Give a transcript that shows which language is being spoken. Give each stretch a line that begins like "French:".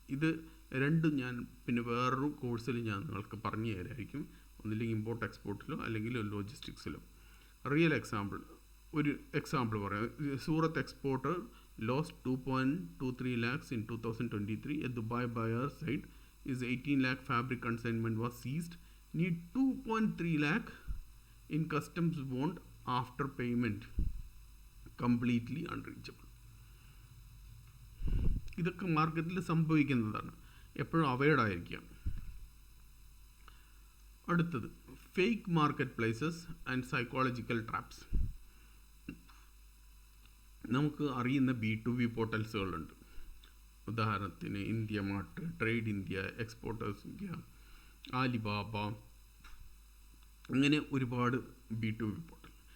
Malayalam: ഇത് രണ്ടും ഞാൻ പിന്നെ വേറൊരു കോഴ്സിൽ ഞാൻ നിങ്ങൾക്ക് പറഞ്ഞു തരായിരിക്കും. ഒന്നില്ലെങ്കിൽ ഇമ്പോർട്ട് എക്സ്പോർട്ടിലോ അല്ലെങ്കിൽ ലോജിസ്റ്റിക്സിലോ. റിയൽ എക്സാമ്പിൾ, ഒരു എക്സാമ്പിൾ പറയാം.
English: Surat exporter lost 2.23 lakhs in 2023. A Dubai buyer said his 18 lakh fabric consignment was seized. Need 2.3 lakh in customs bond after payment. Completely unreachable.
Malayalam: ഇതൊക്കെ മാർക്കറ്റിൽ സംഭവിക്കുന്നതാണ്. എപ്പോഴും അവെയർഡ് ആയിരിക്കാം. അടുത്തത്
English: Fake market places and psychological traps.
Malayalam: നമുക്ക് അറിയുന്ന B2B പോർട്ടൽസുകളുണ്ട്. ഉദാഹരണത്തിന് India mart, trade India, exporters India, Alibaba, അങ്ങനെ ഒരുപാട് B2B പോർട്ടൽ.